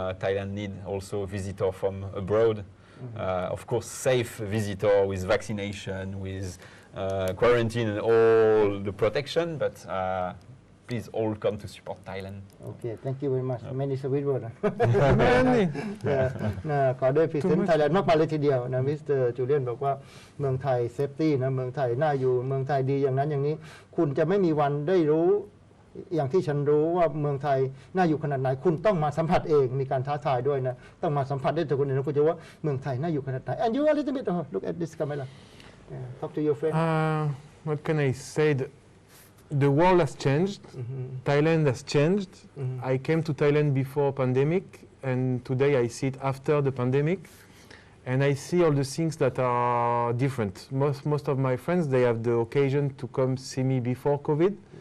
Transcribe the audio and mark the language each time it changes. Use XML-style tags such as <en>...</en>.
<en>Thailand needs also visitors from abroad. Of course, safe visitor with vaccination, with quarantine and all the protection, but please all come to support Thailand. Okay, thank you very much. Many sweet words. Many.</en> <th>ขอด้วยพรีเซนต์ไทยแลนด์มากมายเลยทีเดียวนะมิสเตอร์จูเลียนบอกว่าเมืองไทยเซฟตี้นะเมืองไทยน่าอยู่เมืองไทยดีอย่างนั้นอย่างนี้คุณจะไม่มีวันได้รู้อย่างที่ฉันรู้ว่าเมืองไทยน่าอยู่ขนาดไหนคุณต้องมาสัมผัสเองมีการท้าทายด้วยนะต้องมาสัมผัสได้จากคนอื่นนะคุณจะว่าเมืองไทยน่าอยู่ขนาดไหน</th> <en>and you a little bit look at this camera talk to your friend what can I say the world has changed Thailand has changed I came to Thailand before pandemic and today I see it after the pandemic and I see all the things that are different most of my friends they have the occasion to come see me before COVID.</en>